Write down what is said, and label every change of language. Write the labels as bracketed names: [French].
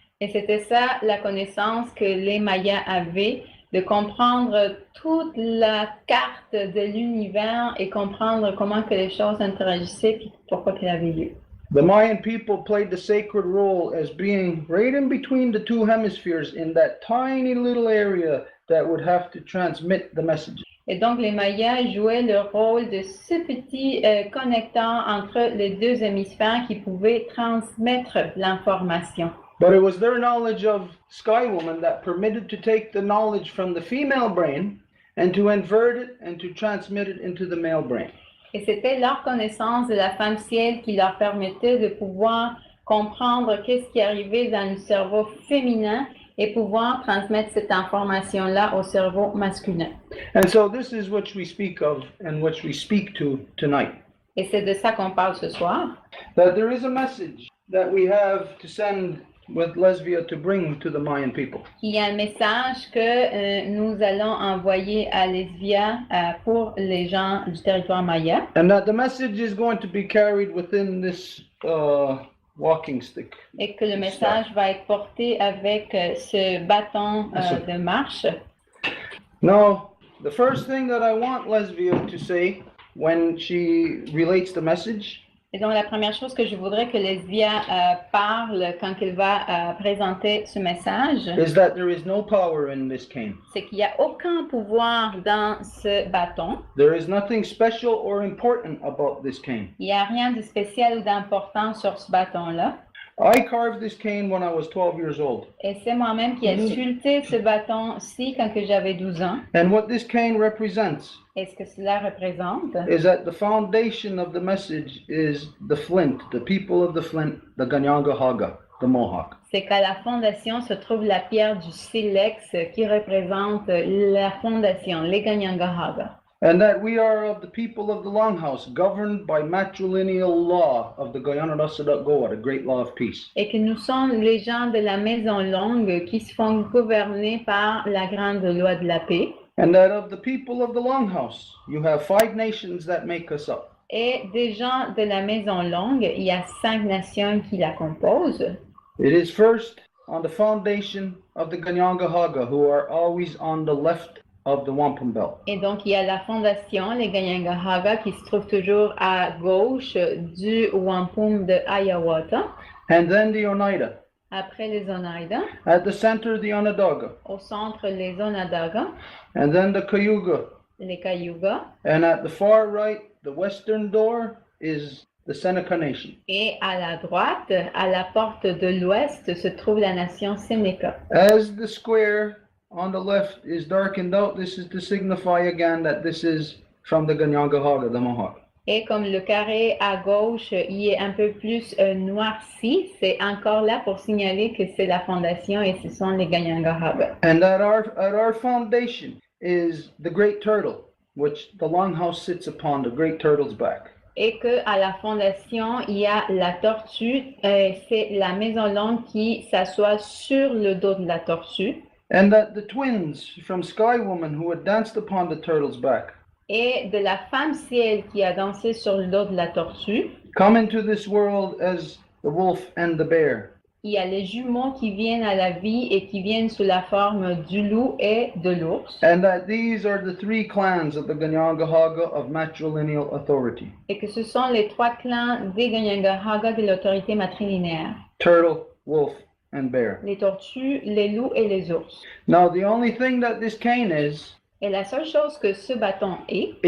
[French] Et c'était ça la connaissance que les Mayas avaient, de comprendre toute la carte de l'univers et comprendre comment que les choses interagissaient et pourquoi qu'elles avaient lieu. [English] The Mayan people played the sacred role as being right in between the two hemispheres in that tiny little area that would have to transmit the messages. [French] Et donc, les Mayas jouaient le rôle de ce petit connecteur entre les deux hémisphères qui pouvait transmettre l'information. [English] But it was their knowledge of Sky Woman that permitted to take the knowledge from the female brain and to invert it and to transmit it into the male brain. [French] Et c'était leur connaissance de la femme ciel qui leur permettait de pouvoir comprendre qu'est-ce qui arrivait dans le cerveau féminin et pouvoir transmettre cette information-là au cerveau masculin. [English] And so this is what we speak of and what we speak to tonight. [French] Et c'est de ça qu'on parle ce soir. [English] That there is a message that we have to send with Lesbia to bring to the Mayan people. [French] Il y a un message que nous allons envoyer à Lesbia pour les gens du territoire maya. [English] And that the message is going to be carried within this walking stick. [French] Et que le message va être porté avec ce bâton de marche. [English] Now, the first thing that I want Lesbia to say when she relates the message [French] Et donc, la première chose que je voudrais que Lesbia parle quand elle va présenter ce message, [English] is that there is no power in this cane. [French] c'est qu'il n'y a aucun pouvoir dans ce bâton. [English] There is nothing special or important about this cane. [French] Il n'y a rien de spécial ou d'important sur ce bâton-là. [English] I carved this cane when I was 12 years old. [French] Et c'est moi-même qui ai sculpté ce bâton-ci quand que j'avais 12 ans. [English] And what this cane represents [French] Et ce que cela représente, [English] is that the foundation of the message is the Flint, the people of the Flint, the Ganyangahaga, the Mohawk. [French] c'est qu'à la fondation se trouve la pierre du silex qui représente la fondation, les Ganyangahaga. [English] And that we are of the people of the Longhouse, governed by matrilineal law of the Guyana Goa, the great law of peace. [French] Et que nous sommes les gens de la Maison Longue qui se font gouverner par la grande loi de la paix. [English] And that of the people of the Longhouse, you have 5 nations that make us up. [French] Et des gens de la Maison Longue, il y a 5 nations qui la composent. [English] It is first on the foundation of the Ganyangahaga, who are always on the left of the wampum belt. [French] Et donc, il y a la fondation, les Ganyangahaga, qui se trouvent toujours à gauche du wampum de Hiawatha. [English] And then the Oneida. [French] Après les Oneida, [English] At the center, the Onondaga. [French] au centre les Onondaga, [English] And then the Cayuga. [French] les Cayuga, [English] And at the far right, the western door, is the Seneca Nation. [French] et à la droite, à la porte de l'ouest, se trouve la nation Seneca. [English] As the square on the left is darkened out, this is to signify again that this is from the Ganyangahaga, the Mohawk. [French] Et comme le carré à gauche y est un peu plus noirci, c'est encore là pour signaler que c'est la fondation et ce sont les Ganyangahaga. [English] And at our foundation is the great turtle, which the longhouse sits upon, the great turtle's back. [French] Et que à la fondation, il y a la tortue, c'est la Maison Longue qui s'assoit sur le dos de la tortue. [English] And that the twins from Sky Woman who had danced upon the turtle's back [French] Et de la femme ciel qui a dansé sur le dos de la tortue. [English] come into this world as the wolf and the bear. [French] Il y a les jumeaux qui viennent à la vie et qui viennent sous la forme du loup et de l'ours. [English] And that these are the 3 clans of the Ganyangahaga of matrilineal authority. [French] Et que ce sont les 3 clans des Ganyangahaga de l'autorité matrilinéaire. [English] Turtle, wolf, and bear. [French] Les tortues, les loups et les ours. [English] Now the only thing that this cane is [French] Et la seule chose que ce bâton est,